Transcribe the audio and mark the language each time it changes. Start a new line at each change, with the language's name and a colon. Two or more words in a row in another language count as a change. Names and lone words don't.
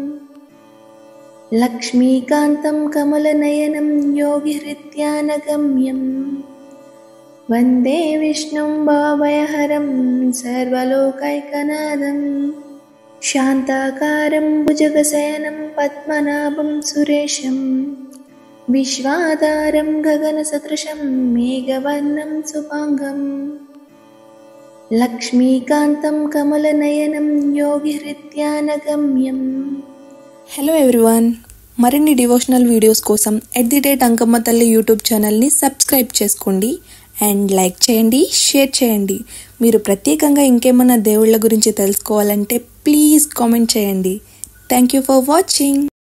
Sanskrit: लक्ष्मीकान्तं कमलनयनं योगिहृद्यानगम्यं वन्दे विष्णुं भावयहरं सर्वलोकैकनाथं शान्ताकारं भुजगशयनं पद्मनाभं सुरेशं विश्वाधारं गगनसदृशं मेघवर्णं शुभांगं लक्ष्मीकान्तं कमलनयनं योगिहृद्यानगम्यं।
English: Hello everyone,
Telugu: మరిన్ని
English: devotional videos
Telugu: కోసం @అంకమ్మ తల్లి యూట్యూబ్ ఛానల్ని సబ్స్క్రైబ్ చేసుకోండి
English: and like
Telugu: చేయండి, షేర్ చేయండి. మీరు ప్రత్యేకంగా ఇంకేమన్నా దేవుళ్ళ గురించి తెలుసుకోవాలంటే
English: please comment
Telugu: చేయండి.
English: Thank you for watching.